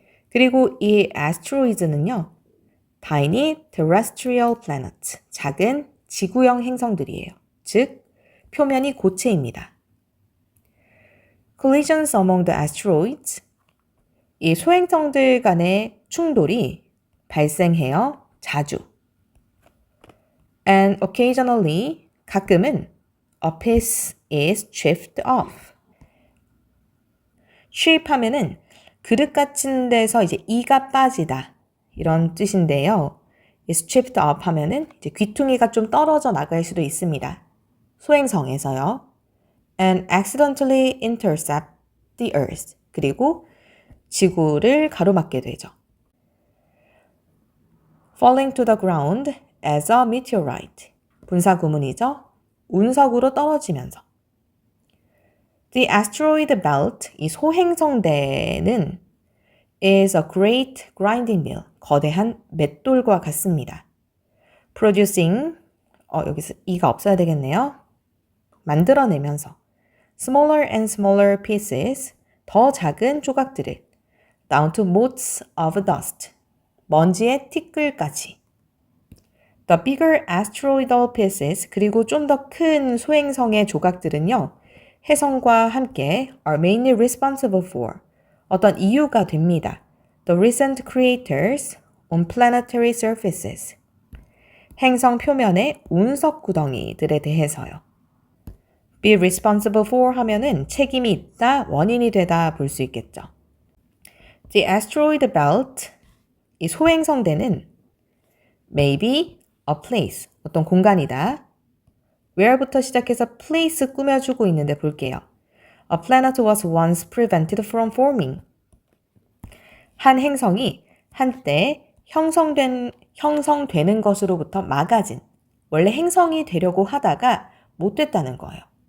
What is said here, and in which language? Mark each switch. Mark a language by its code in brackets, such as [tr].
[ko] 그리고 이 asteroids는요. [en] tiny terrestrial planets, [ko] 작은 지구형 행성들이에요. 즉, 표면이 고체입니다. [en] collisions among the asteroids, [ko] 이 소행성들 간의 충돌이 발생해요. 자주. [en] And occasionally, [ko] 가끔은 [en] a piece is chipped off. [ko] chip 하면은 그릇 같은 데서 이제 이가 빠지다 이런 뜻인데요. is chipped off 하면은 이제 귀퉁이가 좀 떨어져 나갈 수도 있습니다. 소행성에서요. [en] And accidentally intercept the earth. [ko] 그리고 지구를 가로막게 되죠. [en] falling to the ground as a meteorite. [ko] 분사 구문이죠. 운석으로 떨어지면서. [en] The asteroid belt, [ko] 이 소행성대는 [en] is a great grinding mill, [ko] 거대한 맷돌과 같습니다. producing, 여기서 이가 없어야 되겠네요. 만들어내면서 [en] smaller and smaller pieces, [ko] 더 작은 조각들을 [en] down to motes of dust, [ko] 먼지의 티끌까지. [en] The bigger asteroidal pieces, [ko] 그리고 좀 더 큰 소행성의 조각들은요. 해성과 함께 [en] are mainly responsible for, [ko] 어떤 이유가 됩니다. [en] The recent craters on planetary surfaces, [ko] 행성 표면의 운석 구덩이들에 대해서요. be responsible for 하면은 책임이 있다, 원인이 되다 볼 수 있겠죠. [en] The asteroid belt, [ko] 이 소행성대는 [en] maybe a place, [ko] 어떤 공간이다. where부터 시작해서 place 꾸며주고 있는데 볼게요. [en] A planet was once prevented from forming. [ko] 한 행성이 한때 형성되는 것으로부터 막아진, 원래 행성이 되려고 하다가 못 됐다는 거예요.